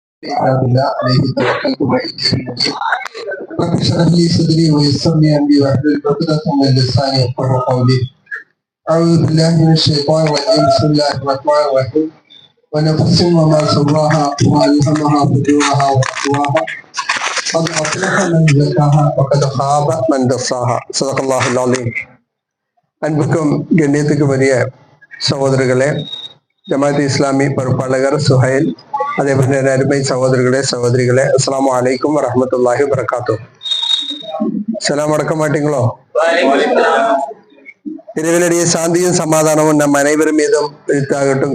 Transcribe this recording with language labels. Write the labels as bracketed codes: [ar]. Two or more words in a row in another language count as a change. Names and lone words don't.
[ar] عليه توكلت وإليه رب اشرح لي صدري ويسر لي أمري واحلل عقدة من لساني يفقهوا قولي. أعوذ بالله من الشيطان الرجيم. بسم الله الرحمن الرحيم. ونفس وما سواها وألهمها فجورها وتقواها قد أفلح من زكاها وقد خاب من دساها. صدق الله العظيم. [ta] அன்புக்கும் கண்ணியத்துக்கும் உரிய சகோதரர்களே, ஜமாத் இஸ்லாமி பொறுப்பாளர் சுஹைல், அதே போன்ற அருமை சகோதரர்களே சகோதரிகளே, [ar] السلام عليكم ورحمة الله وبركاته. [ta] சலாம் அடக்க மாட்டீங்களோ? இறைவனுடைய சாந்தியும் சமாதானமும் நம் அனைவரும் மீதும் விரித்தாகட்டும்.